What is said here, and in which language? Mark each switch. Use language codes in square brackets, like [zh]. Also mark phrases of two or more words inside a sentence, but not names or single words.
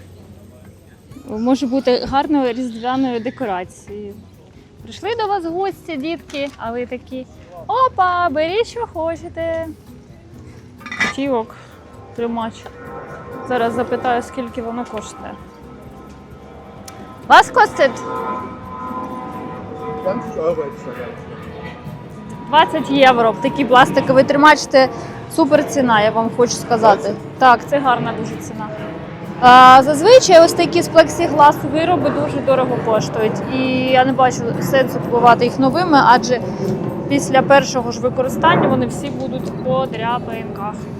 [uk] Може бути гарною різдвяною декорацією. Прийшли до вас гості, дітки, а ви такі: опа, беріть, що хочете. Тівок, тримач. Зараз запитаю, скільки воно коштує. [de] Was kostet? 20 Euro extra. [uk] 20 євро. Такий пластиковий тримач, це супер ціна, я вам хочу сказати. Так, це гарна дуже ціна. Зазвичай ось такі з плексігласу вироби дуже дорого коштують. І я не бачу сенсу купувати їх новими, адже після першого ж використання вони всі будуть по дряпинках.